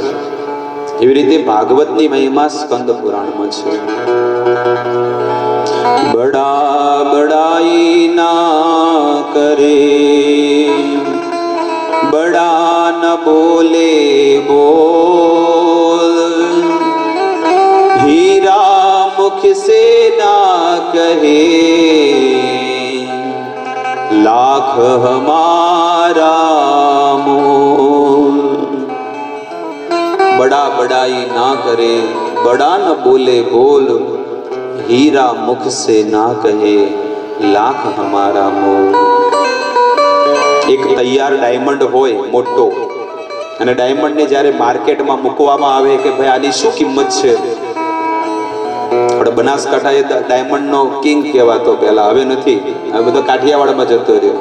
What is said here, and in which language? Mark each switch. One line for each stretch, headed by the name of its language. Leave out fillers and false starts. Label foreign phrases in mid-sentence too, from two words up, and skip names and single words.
Gujarati: એવી રીતે ભાગવતની મહિમા સ્કંદ પુરાણમાં છે.
Hindi: बड़ा बड़ाई ना करे, बड़ा न बोले बोल, हीरा मुख से ना कहे, लाख हमारा मोल. बड़ा बड़ाई ना करे, बड़ा न बोले बोल, हीरा मुख से ना कहे, लाख हमारा मोल.
Gujarati: એક તૈયાર ડાયમંડ હોય મોટો, અને ડાયમંડને જ્યારે માર્કેટમાં મૂકવામાં આવે કે ભાઈ આની શું કિંમત છે, આપણે બનાસકાંઠા એ ડાયમંડનો કિંગ કહેવાતો પહેલા, હવે નથી, હવે બધો કાઠિયાવાડમાં જતો રહ્યો.